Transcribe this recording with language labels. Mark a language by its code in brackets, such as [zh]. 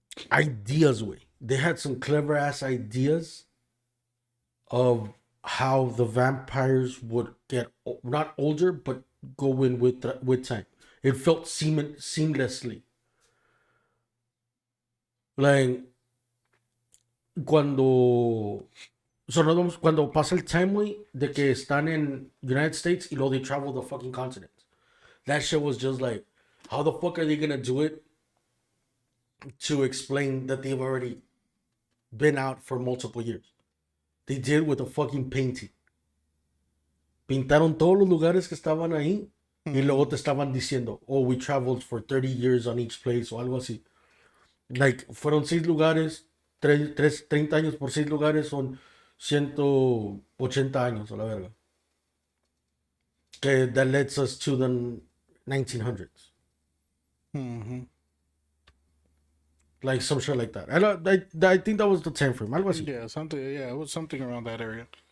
[en] Ideas way. They had some clever ass ideas of how the vampires would get not older but go in with time. It felt seamlessly. [es] Like cuando cuando pasa el timeway de que están en United States y luego [en] they travel the fucking continents. That shit was just like, how the fuck are they gonna do it to explain that they've already been out for multiple years? They did with a fucking painting. [es] Pintaron todos los lugares que estaban ahí y luego te estaban diciendo, [en] oh, we traveled for 30 years on each place [es] o algo así. Like, fueron 6 lugares, 30 años por 6 lugares son 180 años a la verga. Que [en] that leads us to the 1900s. Mm-hmm. Like some shit like that. I think that was the time frame. [es] Algo así. [en] Yeah, something. Yeah, it was something around that area.